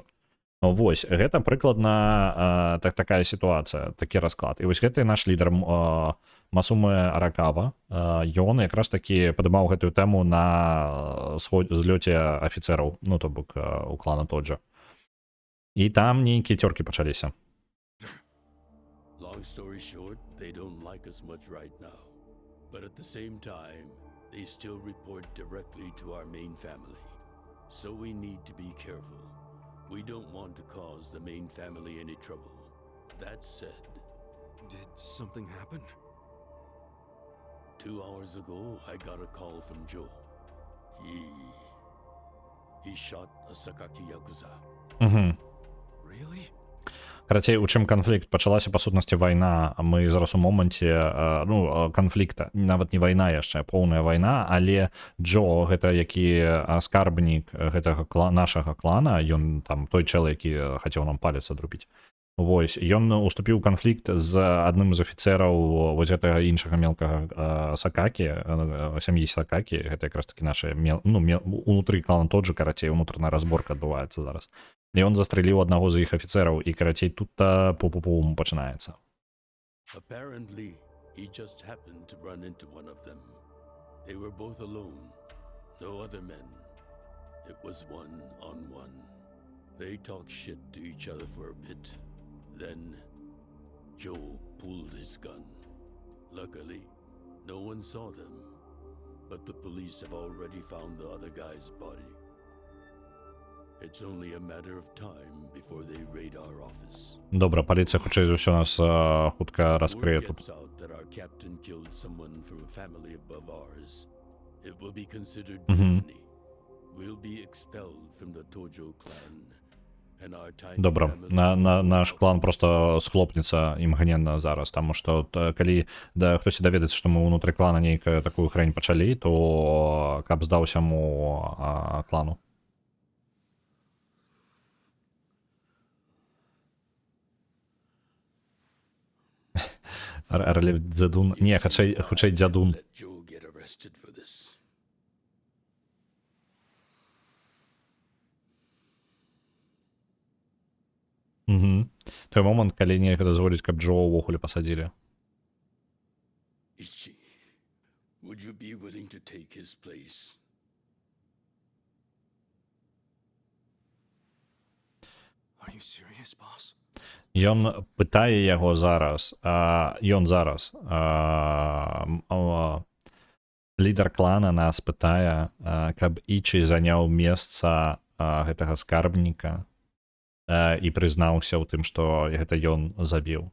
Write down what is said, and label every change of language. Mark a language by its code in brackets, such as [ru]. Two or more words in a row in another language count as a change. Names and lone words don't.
[be] Вось, гэта прыкладна такая сітуацыя, такі расклад. І вось гэты наш лідар Масуме Аракава, ён якраз такі падымаў гэтую тэму на злёце афіцэраў, ну то бок у клана Тоджо. І там нейкія цёркі пачаліся. [en] Long story short, they don't like us much right now. But at the same time, they still report directly to our main family. So we need to be careful. We don't want to cause the main family any trouble. That said... Did something happen? 2 hours ago, I got a call from Joe. He shot a Sakaki Yakuza. Really? [be] Карацей, у чым канфлікт? Пачалася, па сутнасці, вайна. Мы зараз у моманце, канфлікта. Нават не вайна яшчэ, поўная вайна, але Джо, гэта які скарбнік гэтага нашага клана, ён там той чэл, які хацеў нам палец адрубіць. Вось, ён уступіў канфлікт з адным з афіцэраў вось гэтага іншага мелкага Сакакі, сям'і Сакакі, гэта якраз такі наша, унутры клана Тоджо, карацей, унутраная разборка адбываецца зараз. І ён застрэліў аднаго з іх афіцэраў, і, карацей, тут пу-пу-пум пачынаецца. [en] Apparently, he just happened to run into one of them. They were both alone, no other men. It was one-on-one. They talked shit to each other for a bit. Then, Joe pulled his gun. Luckily, no one saw them, but the police have already found the other guy's body. It's only a matter of time before they raid our office. [be] Добра, поліція хутчэй за ўсё нас хутка раскрые тут. [en] Word gets out that our captain killed someone from a family above ours. It will be considered mutiny. We'll be expelled from the Tojo clan. [be] Добра, наш клан просто схлопнецца імгненна зараз, таму што калі хтосьці даведаецца, што мы ўнутры клана нейкую такую хрень пачалі, то каб здаўся му клану. Арлев дзядун, не, хутчэй дзядун. Той момант, калі нельга дазволіць, каб Джо ўвогуле пасадзілі. [en] Ichi, would you be willing to take his place? Are you serious, boss? [be] Ён пытае яго зараз, лідар клана нас пытае, каб Ічі заняў месца гэтага скарбніка і прызнаўся ў тым, што гэта ён забіў.